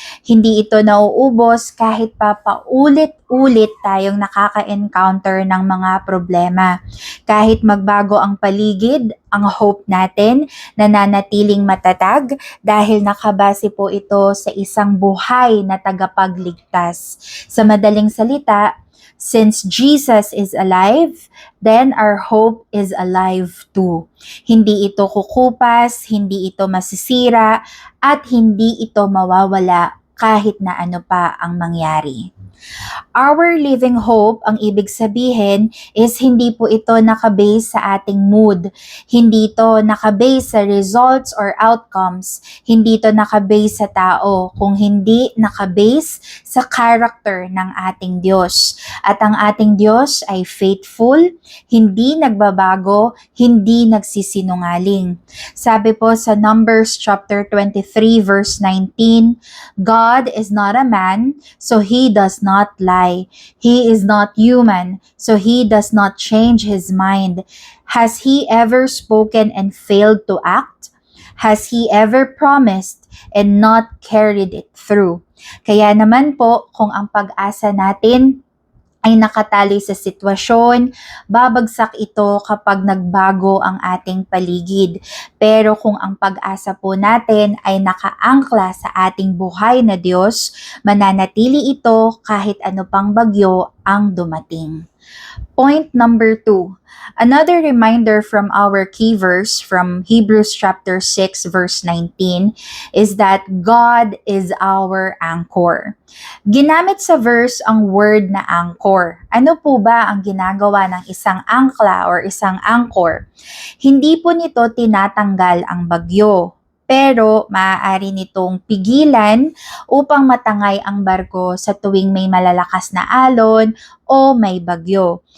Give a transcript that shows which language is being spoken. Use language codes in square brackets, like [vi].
[tl] Hindi ito nauubos kahit pa paulit-ulit tayong nakaka-encounter ng mga problema. Kahit magbago ang paligid, ang hope natin nananatiling matatag dahil nakabase po ito sa isang buhay na tagapagligtas. Sa madaling salita, [en] since Jesus is alive, then our hope is alive too. [tl] Hindi ito kukupas, hindi ito masisira, at hindi ito mawawala kahit na ano pa ang mangyari. [en] Our living hope, [tl] ang ibig sabihin, is hindi po ito nakabase sa ating mood. Hindi ito nakabase sa results or outcomes. Hindi ito nakabase sa tao, kung hindi nakabase sa character ng ating Diyos. At ang ating Diyos ay faithful, hindi nagbabago, hindi nagsisinungaling. Sabi po sa [en] Numbers chapter 23 verse 19, God is not a man, so He does not lie. He is not human, so He does not change His mind. Has He ever spoken and failed to act? Has He ever promised and not carried it through? [tl] Kaya naman po, kung ang pag-asa natin ay nakatali sa sitwasyon, babagsak ito kapag nagbago ang ating paligid. Pero kung ang pag-asa po natin ay nakaangkla sa ating buhay na Diyos, mananatili ito kahit ano pang bagyo ang dumating. [en] Point number 2. Another reminder from our key verse from Hebrews chapter 6 verse 19 is that God is our anchor. [tl] Ginamit sa verse ang word na anchor. Ano po ba ang ginagawa ng isang angkla or isang anchor? Hindi po nito tinatanggal ang bagyo, pero maaari nitong pigilan upang matangay ang barko sa tuwing may malalakas na alon o may bagyo.